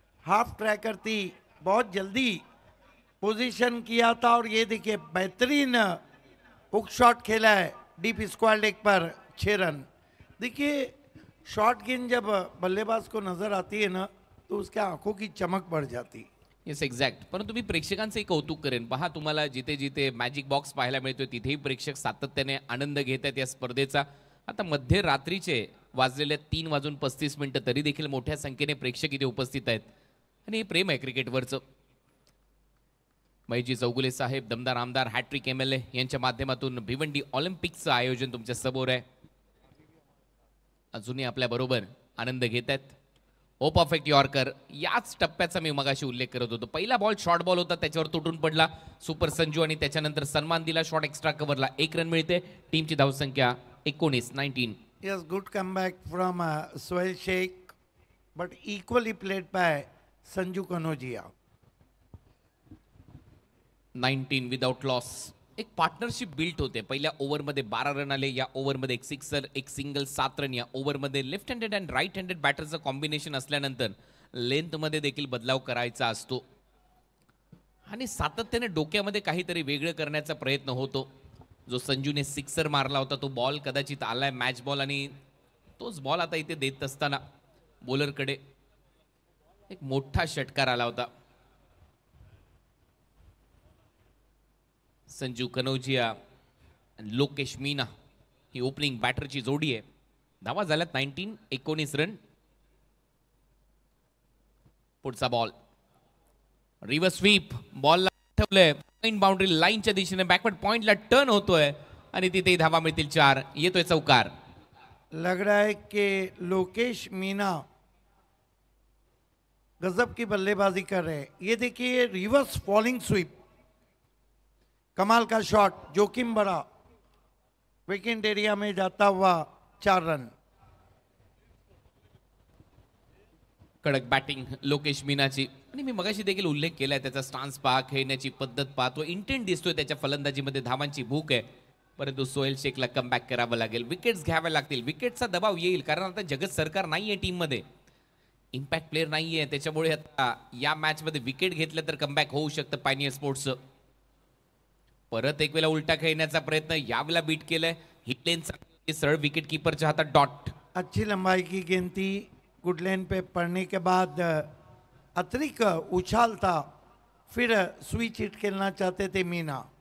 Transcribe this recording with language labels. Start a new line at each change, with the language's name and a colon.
Hindi: Half tracker थी, बहुत जल्दी पोजीशन किया था और ये देखिए बेहतरीन हुक शॉट खेला है डीप स्क्वायर लेग पर 6 रन। देखिए शॉर्ट गेंद जब बल्लेबाज को नजर आती है ना तो उसके आंखों की चमक बढ़ जाती।
English: Yes exact.
Marathi: परंतु मी प्रेक्षकांचंही कौतुक करेन. पहा तुम्हाला जिथे जिथे मॅजिक बॉक्स पाहायला मिळतोय तिथेही प्रेक्षक सातत्याने आनंद घेत आहेत या स्पर्धेचा. आता मध्यरात्रीचे वाजलेले 3:35 तरी देखील मोठ्या संख्येने प्रेक्षक इथे उपस्थित आहेत आणि हे प्रेम आहे क्रिकेटवरचं. महेशजी चौगुले साहेब, दमदार आमदार, हॅट्रिक MLA यांच्या माध्यमातून भिवंडी ऑलिम्पिकचं आयोजन तुमच्या समोर आहे. अजूनही आपल्या बरोबर आनंद घेत आहेत. ओ परफेक्ट यॉर्कर, याच टप्प्याचा मी मगाशी उल्लेख करत होतो. पहिला बॉल शॉर्ट बॉल होता, त्याच्यावर तुटून पडला सुपर संजू आणि त्याच्यानंतर सन्मान दिला शॉर्ट एक्स्ट्रा कव्हरला. 1 रन मिळते. टीमची धावसंख्या 19.
English: Yes, good comeback from Sohail Sheikh, but equally played by Sanju Kanodia. 19 without loss.
Marathi: एक पार्टनरशिप बिल्ट होते. पहिल्या ओव्हरमध्ये 12 रन आले. या ओव्हरमध्ये एक सिक्सर, एक सिंगल, 7 रन. या ओव्हरमध्ये
English: left handed and right handed
Marathi: बॅटरचं combination असल्यानंतर लेंथमध्ये देखील बदलाव करायचा असतो आणि सातत्याने डोक्यामध्ये काहीतरी वेगळं करण्याचा प्रयत्न होतो. जो संजूने सिक्सर मारला होता तो बॉल कदाचित आलाय मॅच बॉल आणि तोच बॉल आता इथे देत असताना बॉलरकडे एक मोठा षटकार आला होता. संजू कनौजिया आणि लोकेश मीना ही ओपनिंग बॅटरची जोडी आहे. धावा झाल्यात 19 रन. पुढचा बॉल रिव्हर्स स्वीप, बॉलला ठेवलंय पॉइंट बाउंड्री लाईनच्या दिशेने. बॅकवर्ड पॉइंटला टर्न होतोय आणि तिथे धावा मिळतील 4. येतोय चौकार.
Hindi: लग रहा है कि लोकेश मीना गजब की बल्लेबाजी कर रहे हैं. ये देखिए रिवर्स फॉलिंग स्वीप, कमाल का शॉट, जोखिम भरा, विकेट एरिया में जाता हुआ 4 रन.
Marathi: कडक बॅटिंग लोकेश मीनाची आणि मी मगाशी देखील उल्लेख केलाय त्याचा स्टान्स पहा, खेळण्याची पद्धत पहा, तो इंटेंट दिसतोय त्याच्या फलंदाजीमध्ये. धावांची भूक आहे. परंतु सोहेल शेखला कमबॅक करावं लागेल. विकेट्स घ्याव्या लागतील. विकेटचा दबाव येईल कारण आता जगत सरकार नाहीये टीममध्ये, इम्पॅक्ट प्लेअर नाहीये. त्याच्यामुळे आता या मॅचमध्ये विकेट घेतलं तर कमबॅक होऊ शकतं पायनियर स्पोर्ट्सचं. परत एक वेळा उलटा खेळण्याचा प्रयत्न, यावेळेला बीट केलंय. हिट लेन सरळ विकेट कीपरच्या हातात डॉट.
Hindi: अच्छी लंबाई की गेंद थी, गुड लेन पे पड़ने के बाद अतिरिक्त उछाल था, फिर स्विच हिट खेलना चाहते थे मीना.